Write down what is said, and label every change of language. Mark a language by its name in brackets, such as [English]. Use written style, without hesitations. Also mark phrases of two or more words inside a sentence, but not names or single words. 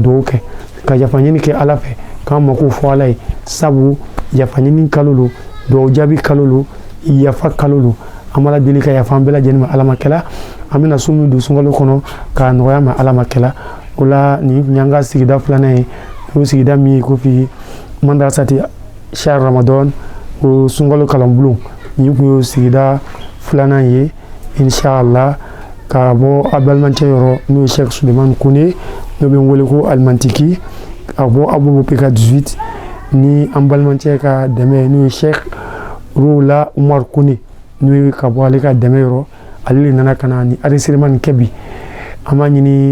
[Bambara] duwawu kɛ ka yafa ɲini kɛ ala fɛ k'an mako fɔ ala ye sabu yafa ɲini kalo lo duwawu jaabi kalo lo yafa kalo lo an b'ala deli ka yafa an bɛɛ lajɛlen ma ala ma kɛla an bɛna sun min don sunkalo kɔnɔ k'a nɔgɔya ma ala ma kɛla o la nin tun y'an ka sigida filanan ye o sigida min ye ko [Arabic] في مدرسة شهر رمضان [Bambara] o sunkalo kalanbulon nin tun y'o sigida filanan ye inshallah ka bɔ a balimacɛ yɔrɔ n'o ye Sheikh Suleiman Kone n'o bɛ n wele ko alimantiki ka bɔ Abubu PK 18 ni an balimacɛ ka dɛmɛ n'o ye Sheikh Rola Umar Kone n'o ye ka bɔ ale ka dɛmɛ yɔrɔ ale de nana ka na ni enregistrement nin kɛ bi an b'a ɲini